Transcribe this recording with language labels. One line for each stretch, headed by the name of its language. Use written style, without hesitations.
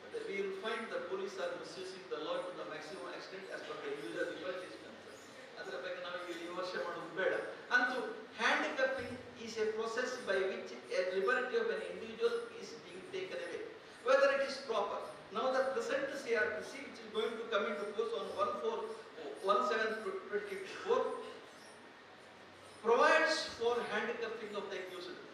English: We will find the police are misusing the law to the maximum extent as per the usual advertisement.
Kannada: ಅದರ ಬಗ್ಗೆ ನಾವು ಇಲ್ಲಿ ವಿಮರ್ಶೆ ಮಾಡೋದು ಬೇಡ.
English: ಅಂತೂ handcuffing is a process by which a liberty of an individual is being taken away, whether it is proper. Now the present CRPC, which is going to come into force on 1/4/17/2024, provides for handcuffing of the accused.